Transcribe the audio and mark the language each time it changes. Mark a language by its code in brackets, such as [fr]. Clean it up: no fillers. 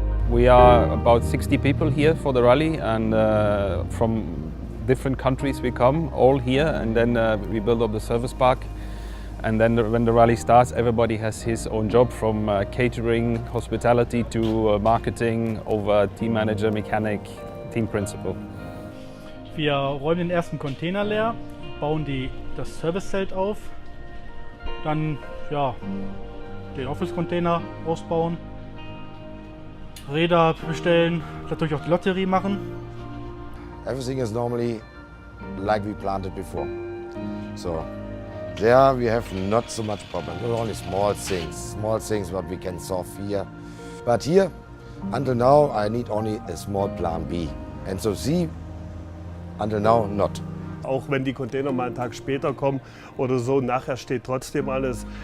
[en] We are about 60 people here for the rally, and from different countries we come, all here, and then we build up the service park. And then when the rally starts, everybody has his own job, from catering, hospitality to marketing, over team manager, mechanic, team principal. [de] Wir räumen den ersten Container leer, bauen das Servicezelt auf, dann den Office-Container ausbauen, Räder bestellen, natürlich auch die Lotterie machen. [en] Everything is normally like we planned it before. So there we have not so much problem. Only small things what we can solve here. But here, until now, I need only a small plan B. And so C, until now, not. [de] Auch wenn die Container mal einen Tag später kommen oder so, nachher steht trotzdem alles.